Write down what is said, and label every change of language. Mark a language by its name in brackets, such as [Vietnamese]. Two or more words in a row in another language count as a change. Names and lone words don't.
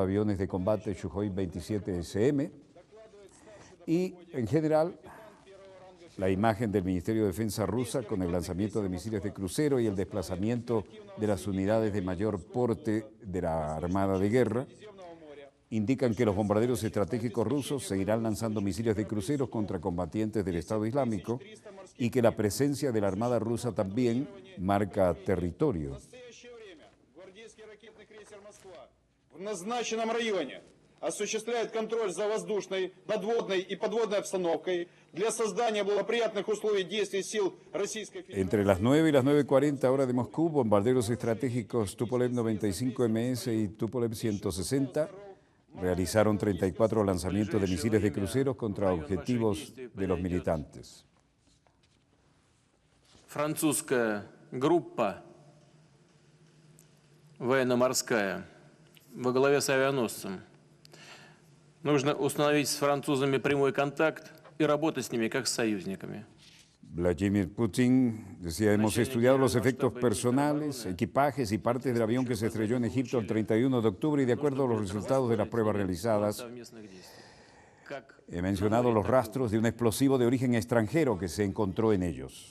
[Spanish] aviones de combate Sukhoi 27SM y, en general, la imagen del Ministerio de Defensa rusa con el lanzamiento de misiles de crucero y el desplazamiento de las unidades de mayor porte de la Armada de Guerra indican que los bombarderos estratégicos rusos seguirán lanzando misiles de cruceros contra combatientes del Estado Islámico y que la presencia de la Armada rusa también marca territorio. [Russian] Осуществляет контроль за воздушной, надводной и подводной обстановкой для создания благоприятных условий действий сил Российской Федерации. [Spanish] Entre las 9 y las 9:40 horas de Moscú, bombarderos estratégicos Tupolev 95MS y Tupolev 160 realizaron 34 lanzamientos de misiles de cruceros contra objetivos de los militantes. [Russian] Французская группа военно-морская во главе с авианосцем. Нужно установить с французами прямой контакт и работать с ними как с союзниками. [Spanish] Vladimir Putin decía, hemos estudiado los efectos personales, equipajes y partes del avión que se estrelló en Egipto el 31 de octubre y de acuerdo a los resultados de las pruebas realizadas, he mencionado los rastros de un explosivo de origen extranjero que se encontró en ellos.